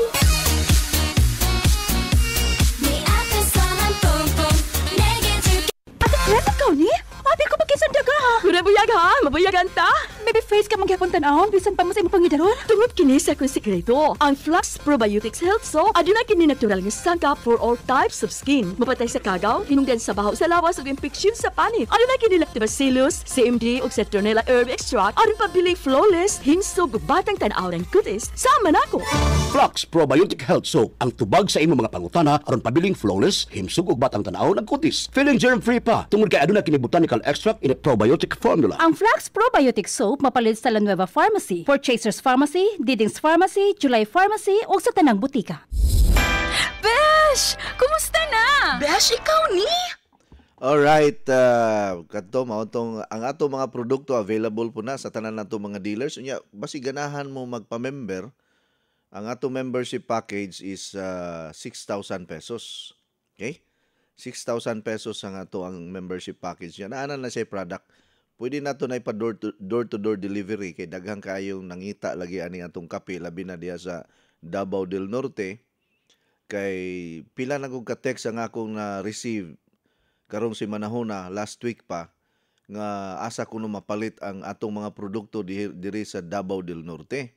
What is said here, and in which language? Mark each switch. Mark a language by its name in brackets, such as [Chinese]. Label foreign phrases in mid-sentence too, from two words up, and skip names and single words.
[Cebuano] Ate ikaw ni? Abi ko magkisandaga ha. Buyag ha, mabuyagan ta. Baby face ka magyapon tanawon bisan pa mo sa imong pangidaron. Tungod kini sa akong sikreto, ang Flux Probiotics Health Soap aduna kini natural nga sangkap [English] for all types of skin. [Cebuano] Mapatay sa kagaw, hinungdan sa baho sa lawas ug infeksyon sa panit. Aduna kini Lactobacillus, CMD ug Citronella [English] herb extract [Cebuano] aron pabiling flawless, hinsog ug batang tan-aw ng kutis. Sama nako. Flux Probiotic Health Soap ang tubag sa imong mga pangutana aron pabiling flawless, himsog ug batang tan-aw ng kutis. Feeling germ-free pa tungod kay aduna kini [English] botanical extract in a probiotic formula. [Cebuano] Ang Flux Probiotic Soap mapalit sa La Nueva Pharmacy, Purchasers Pharmacy, Diding's Pharmacy, July Pharmacy ug sa tanang butika. Besh! Kumusta na? Besh, ikaw ni? Alright, kadto mao tong ang ato mga produkto available po na sa tanan nato mga dealers. Unya, basi ganahan mo magpa-member, ang ato [English] membership package is 6,000 pesos. Okay? [Cebuano] 6,000 pesos ang ato ang [English] membership package [Cebuano] niya. Naanan na siya product. Pwede na ito na ipa door-to-door delivery kay daghang kayong nangita lagi ani atong kape labi na diya sa Davao del Norte. Kay pila na kong ka-text ang akong na-receive karong si manahona [English] last week [Cebuano] pa nga asa kuno mapalit ang atong mga produkto diri sa Davao del Norte.